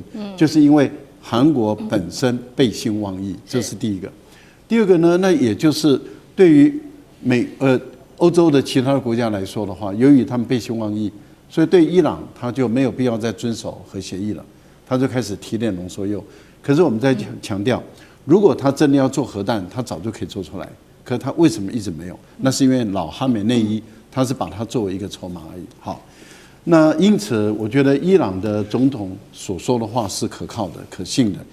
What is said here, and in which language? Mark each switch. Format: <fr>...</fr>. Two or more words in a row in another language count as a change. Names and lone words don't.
<zh>就是因為韓國本身背信忘義，這是第一個。第二個呢，那也就是對於歐洲的其他的國家來說的話，由於他們背信忘義，所以對伊朗他就沒有必要再遵守核協議了，他就開始提煉濃縮鈾。可是我們在強調，如果他真的要做核彈，他早就可以做出來。可是他為什麼一直沒有？那是因為老哈美內伊他是把它作為一個籌碼而已。好，那因此我覺得伊朗的總統所說的話是可靠的、可信的。</zh>